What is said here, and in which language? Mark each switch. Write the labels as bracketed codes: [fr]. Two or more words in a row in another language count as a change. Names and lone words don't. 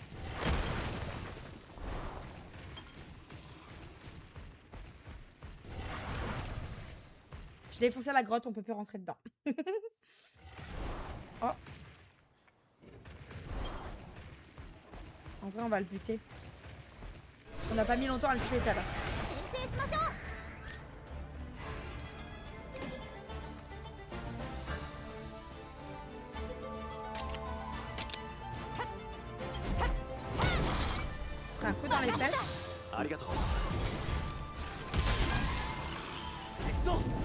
[fr] Je l'ai foncé à la grotte, on peut plus rentrer dedans. Oh. En vrai, on va le buter. On n'a pas mis longtemps à le tuer tout à l'heure. [ja] 先制しましょう。 [fr] Un coup dans les fesses. [ja] ありがとう。行くぞ。